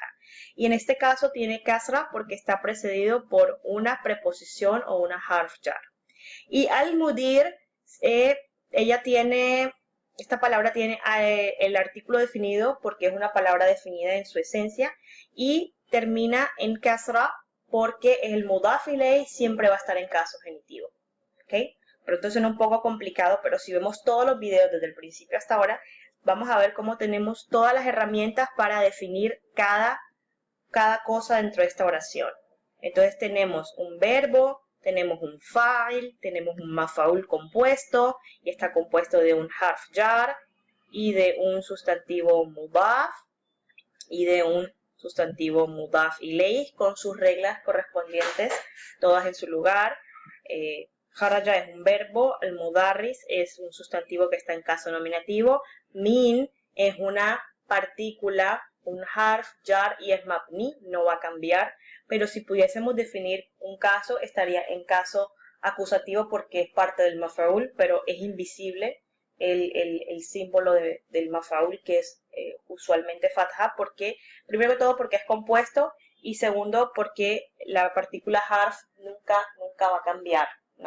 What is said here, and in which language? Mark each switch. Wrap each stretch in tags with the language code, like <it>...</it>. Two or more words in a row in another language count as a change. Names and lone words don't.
<es>Y en este caso tiene kasra porque está precedido por una preposición o una</es> <ar>حرف جر.</ar> <es>Y al-mudir, esta palabra tiene el artículo definido porque es una palabra definida en su esencia, y termina en kasra porque el</es> <ar>مضاف إليه</ar> <es>siempre va a estar en caso genitivo, ¿ok? Pero entonces suena un poco complicado, pero si vemos todos los videos desde el principio hasta ahora, vamos a ver cómo tenemos todas las herramientas para definir cada cosa dentro de esta oración. Entonces tenemos un verbo, tenemos un fa'il, tenemos un maf'ul compuesto, y está compuesto de un</es> <ar>حرف جر,</ar> <es>y de un sustantivo mudaf, y de un sustantivo</es> <ar>مضاف إليه,</ar> <es>con sus reglas correspondientes, todas en su lugar. Kharaja es un verbo, el mudarris es un sustantivo que está en caso nominativo, min es una partícula, un</es> <ar>حرف جر,</ar> <es>y es mabni, no va a cambiar, pero si pudiésemos definir un caso, estaría en caso acusativo porque es parte del maf'ul, pero es invisible el símbolo del maf'ul, que es usualmente fatha, porque, primero que todo, porque es compuesto, y segundo, porque la partícula harf nunca va a cambiar, ¿no?</es>